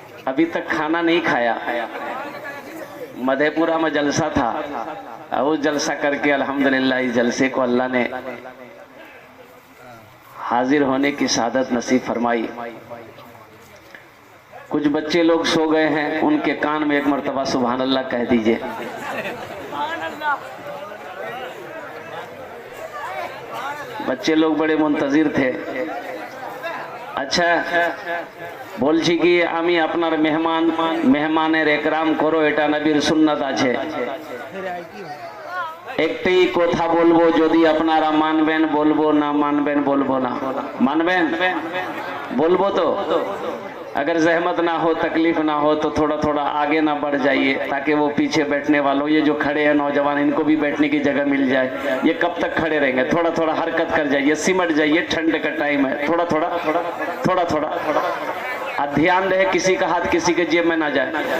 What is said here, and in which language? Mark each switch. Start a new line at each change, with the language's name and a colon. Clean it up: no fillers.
Hindi: अभी तक खाना नहीं खाया। मधेपुरा में जलसा था, वो जलसा करके अल्हम्दुलिल्लाह इस जलसे को अल्लाह ने हाजिर होने की सादत नसीब फरमाई। कुछ बच्चे लोग सो गए हैं, उनके कान में एक मर्तबा सुभान अल्लाह कह दीजिए। बच्चे लोग बड़े मुंतजिर थे।
Bangla: আচ্ছা, বলছি কি, আমি আপনার মেহমানের একরাম করো, এটা নবীর সুন্নাত আছে। একটাই কথা বলবো, যদি আপনারা মানবেন বলবো, না মানবেন বলবো না। মানবেন? বলবো তো।
Hindi: अगर जहमत ना हो, तकलीफ ना हो तो थोड़ा थोड़ा आगे ना बढ़ जाइए, ताकि वो पीछे बैठने वालों, ये जो खड़े हैं नौजवान, इनको भी बैठने की जगह मिल जाए। ये कब तक खड़े रहेंगे? थोड़ा थोड़ा हरकत कर जाइए, सिमट जाइए, ठंड का टाइम है। थोड़ा थोड़ा थोड़ा थोड़ा और ध्यान रहे किसी का हाथ किसी के जेब में ना जाए।